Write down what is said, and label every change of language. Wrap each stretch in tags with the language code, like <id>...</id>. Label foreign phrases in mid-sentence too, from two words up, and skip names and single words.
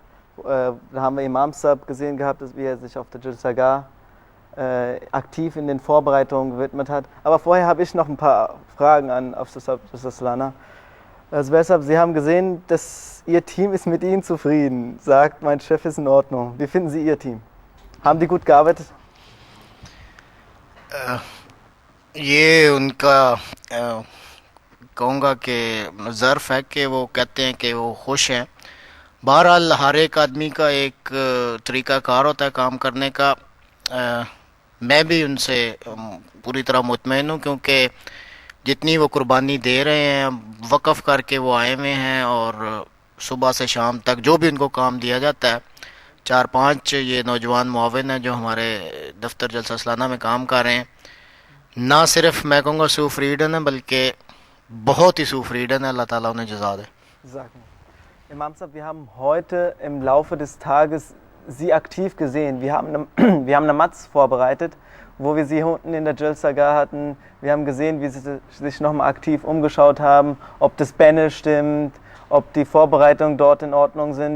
<de>Da haben wir Imam Sab gesehen gehabt, wie er sich auf der Jalsa aktiv in den Vorbereitungen gewidmet hat. Aber vorher habe ich noch ein paar Fragen an Jalsa Salana. Also deshalb, Sie haben gesehen, dass Ihr Team ist mit Ihnen zufrieden, sagt, mein Chef ist in Ordnung. Wie finden Sie Ihr Team? haben die gut gearbeitet?</de> <ur>یہ ان کا کہوں گا کہ ظرف ہے کہ وہ کہتے ہیں کہ وہ خوش ہیں. بہرحال ہر ایک آدمی کا ایک طریقہ کار ہوتا ہے کام کرنے کا. میں بھی ان سے پوری طرح مطمئن ہوں، کیونکہ جتنی وہ قربانی دے رہے ہیں، وقف کرکے وہ آئے ہوئے ہیں اور صبح سے شام تک جو بھی ان کو کام دیا جاتا ہے، 4-5 یہ نوجوان معاون ہیں جو ہمارے دفتر جلسہ سالانہ میں کام کر رہے ہیں. نہ صرف میں کہوں گا zufrieden ہے، بلکہ بہت ہی zufrieden ہے. اللہ تعالیٰ انہیں جزا دے.</ur> <de>Imam Sab, wir haben heute im Laufe des Tages Sie aktiv gesehen. Wir haben eine Matz vorbereitet, wo wir Sie unten in der Jalsa hatten. Wir haben gesehen, wie Sie sich nochmal aktiv umgeschaut haben, ob das Bänne stimmt, ob die Vorbereitungen dort in Ordnung sind.</de>